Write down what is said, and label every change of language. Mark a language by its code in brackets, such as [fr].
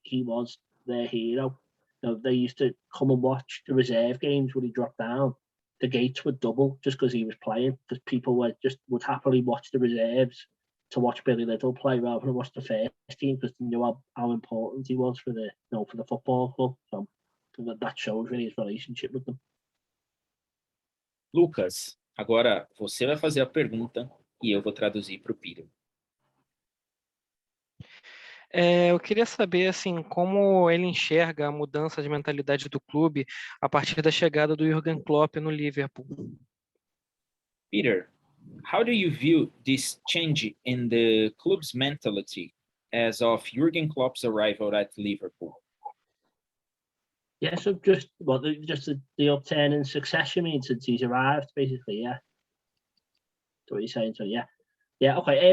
[en] He was their hero. They used to come and watch the reserve games when he dropped down. The gates would double just because he was playing, because people would happily watch the reserves to watch Billy Lidell play rather than watch the first team, because they knew how important he was for the football club. So that shows really his relationship with them. [pt] Lucas, agora você vai fazer a pergunta e eu vou traduzir para o Peter. Eu queria saber assim, como ele enxerga a mudança de mentalidade do clube a partir da chegada do Jürgen Klopp no Liverpool. [en] Peter, how do you view this change in the club's mentality as of Jürgen Klopp's arrival at Liverpool? Yeah, so just the upturn in success, you mean, since he's arrived, basically, yeah. That's what you're saying, so yeah. Yeah, okay.